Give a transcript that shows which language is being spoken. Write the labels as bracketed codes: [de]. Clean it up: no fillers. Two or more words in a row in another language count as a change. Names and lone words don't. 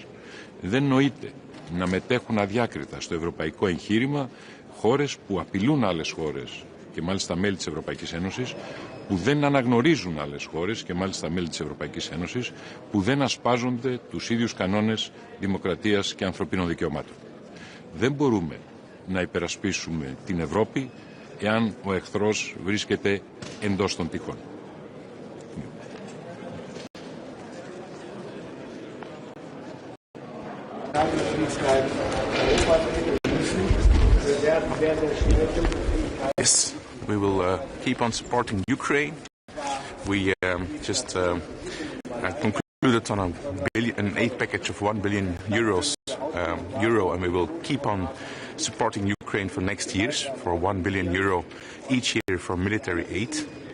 [el] Δεν νοείται να μετέχουν αδιάκριτα στο ευρωπαϊκό εγχείρημα χώρες που απειλούν άλλες χώρες και μάλιστα μέλη της Ευρωπαϊκής Ένωσης, που δεν αναγνωρίζουν άλλες χώρες και μάλιστα μέλη της Ευρωπαϊκής Ένωσης, που δεν ασπάζονται τους ίδιους κανόνες δημοκρατίας και ανθρωπίνων δικαιωμάτων. Δεν μπορούμε να υπερασπίσουμε την Ευρώπη εάν ο εχθρός βρίσκεται εντός των τυχών. [en] Yes, we will keep on supporting Ukraine. We just concluded on an aid package of 1 billion euros, and we will keep on supporting Ukraine for next years for 1 billion euro each year for military aid.